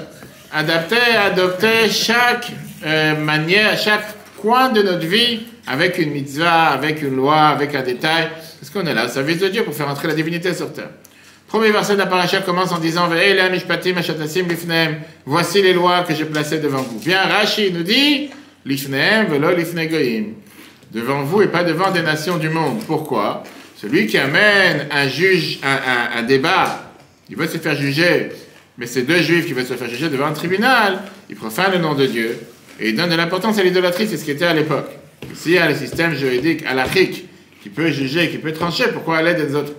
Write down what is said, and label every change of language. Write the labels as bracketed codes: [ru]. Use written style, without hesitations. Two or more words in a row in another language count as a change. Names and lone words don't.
[fr] Adopter chaque manière, chaque coin de notre vie avec une mitzvah, avec une loi, avec un détail. Parce qu'on est là au service de Dieu pour faire entrer la divinité sur terre. Premier verset de la paracha commence en disant voici les lois que j'ai placées devant vous. Bien, Rashi nous dit [he] לפניהם ולא לפני גוים. [fr] Devant vous et pas devant des nations du monde. Pourquoi? Celui qui amène un débat, il veut se faire juger, mais c'est deux juifs qui veulent se faire juger devant un tribunal, il profane le nom de Dieu. Et il donne de l'importance à l'idolâtrie, c'est ce qui était à l'époque. S'il y a le système juridique halachique qui peut juger, qui peut trancher, pourquoi à l'aide des autres?